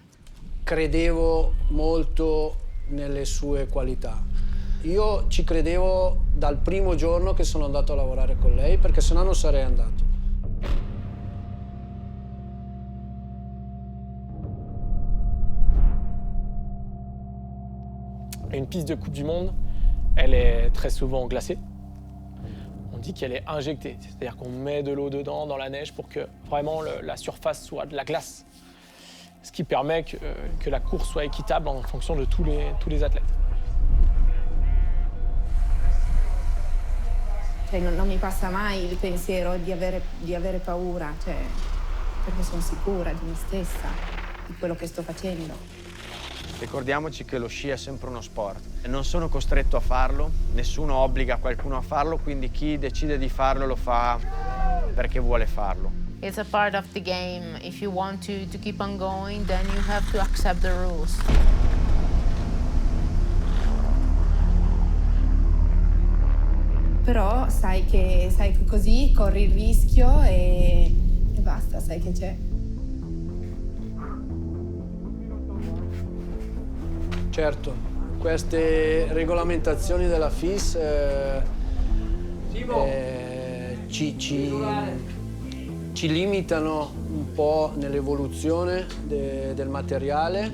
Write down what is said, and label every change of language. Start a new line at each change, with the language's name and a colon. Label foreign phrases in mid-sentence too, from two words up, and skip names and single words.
Italian: Credevo molto nelle sue qualità. Io ci credevo dal primo giorno che sono andato a lavorare con lei, perché sennò non sarei andato.
French: Une piste de Coupe du Monde, elle est très souvent glacée. On dit qu'elle est injectée, c'est-à-dire qu'on met de l'eau dedans, dans la neige, pour que vraiment la surface soit de la glace. Ce qui permet que la course soit équitable en fonction de tous les athlètes.
Italian: Cioè, non mi passa mai il pensiero di avere paura, cioè, perché sono sicura di me stessa, di quello che sto facendo. Ricordiamoci che lo sci è sempre uno sport. Non sono costretto a farlo, nessuno obbliga qualcuno a farlo, quindi chi decide di farlo lo fa perché vuole farlo.
English: It's a part of the game. If you want to keep on going, then you have to accept the rules.
Italian: Però sai che così corri il rischio e basta, sai che c'è. Certo, queste regolamentazioni della FIS ci limitano un po' nell'evoluzione del materiale.